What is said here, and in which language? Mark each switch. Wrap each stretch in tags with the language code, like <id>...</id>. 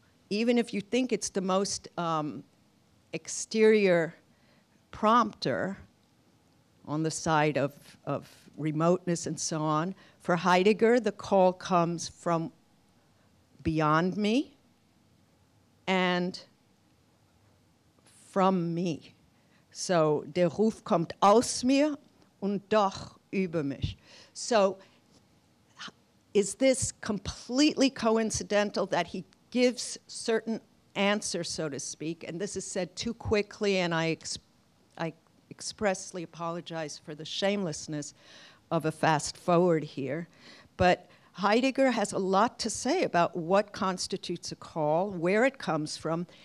<en>Even if you think it's the most exterior prompter on the side of remoteness and so on, for Heidegger, the call comes from beyond me and from me.</en> <de>So, der Ruf kommt aus mir und doch über mich.</de> <en>So, is this completely coincidental that he gives certain answers, so to speak, and this is said too quickly, and I expressly apologize for the shamelessness of a fast forward here, but Heidegger has a lot to say about what constitutes a call, where it comes from.</en>